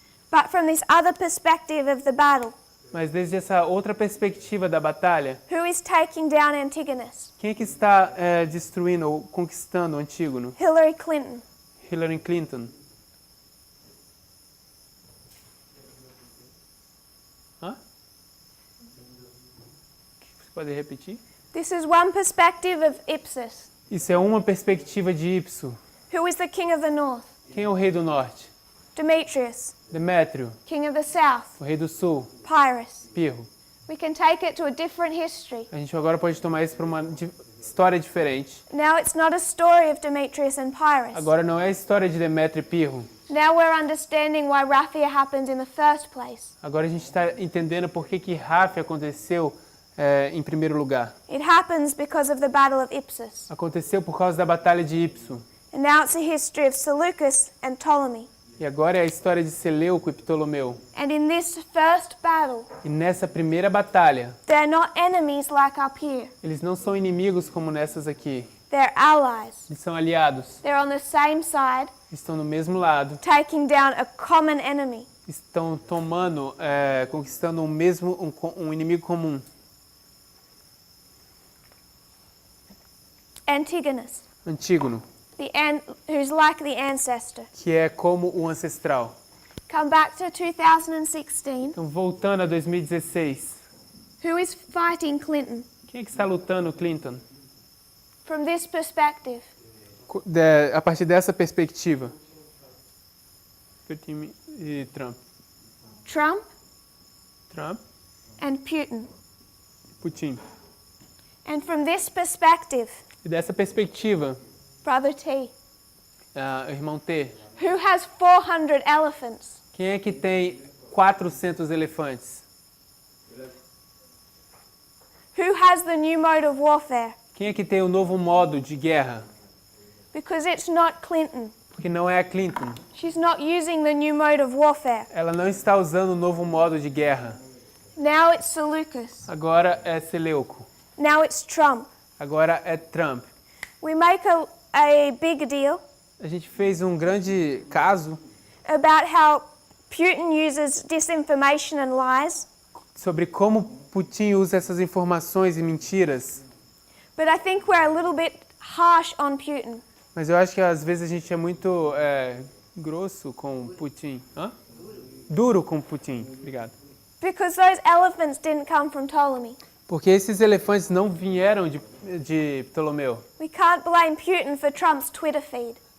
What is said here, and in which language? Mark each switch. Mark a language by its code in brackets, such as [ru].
[en] But from this other perspective of the battle, [pt] Mas desde essa outra perspectiva da batalha, [en] who is taking down Antigonus? [pt] quem é que está destruindo ou conquistando o Antígono? [en] Hillary Clinton. [pt] Hillary Clinton. Hã? Você pode repetir? [en] This is one perspective of Ipsos. [pt] Isso é uma perspectiva de Ipso. [en] Who is the king of the north? [pt] Quem é o rei do norte? [en] Demetrius. [pt] Demétrio. [en] King of the south? [pt] O rei do sul? [en] Pyrrhus. [pt] Pirro. [en] We can take it to a different history. [pt] A gente agora pode tomar isso para uma história diferente. [en] Now it's not a story of Demetrius and Pyrrhus. [pt] Agora não é a história de Demétrio e Pirro. [en] Now we're understanding why Ráfia happened in the first place. [pt] Agora a gente está entendendo por que Ráfia aconteceu em primeiro lugar. [en] It happens because of the Battle of Ipsos. [pt] Aconteceu por causa da batalha de Ipso. [en] And now it's a history of Seleucus and Ptolemy. [pt] E agora é a história de Seleuco e Ptolomeu. [en] And in this first battle, [pt] E nessa primeira batalha, [en] they're not enemies like up here. [pt] eles não são inimigos como nessas aqui. [en] They're allies. [pt] Eles são aliados. [en] They're on the same side, [pt] Estão no mesmo lado. [en] taking down a common enemy. [pt] Estão tomando, conquistando um inimigo comum. [en] Antigonus, [pt] Antígono, [en] who's like the ancestor. [pt] que é como o ancestral. [en] Come back to 2016. [pt] Então, voltando a 2016. [en] Who is fighting Clinton? [pt] Quem é que está lutando Clinton? [en] From this perspective, [pt] A partir dessa perspectiva. Putin e Trump. [en] Trump [pt] Trump, [en] and Putin. [pt] Putin. [en] And from this perspective, [pt] E dessa perspectiva, [en] Brother T, [pt] irmão T, [en] who has 400 elephants? [pt] quem é que tem 400 elefantes? [en] Who has the new mode of warfare? [pt] Quem é que tem o novo modo de guerra? [en] Because it's not Clinton. [pt] Porque não é a Clinton. [en] She's not using the new mode of warfare. [pt] Ela não está usando o novo modo de guerra. [en] Now it's Seleucus. [pt] Agora é Seleuco. [en] Now it's Trump. [pt] Agora é Trump. [en] We make a big deal [pt] A gente fez um grande caso [en] about how Putin uses disinformation and lies. [pt] sobre como Putin usa essas informações e mentiras. [en] But I think we're a little bit harsh on Putin. [pt] Mas eu acho que às vezes a gente é muito grosso com Putin. Hã? Duro com Putin. Obrigado. [en] Because those elephants didn't come from Ptolemy. [pt] Porque esses elefantes não vieram de Ptolomeu. [en] We can't blame Putin for Trump's Twitter feed.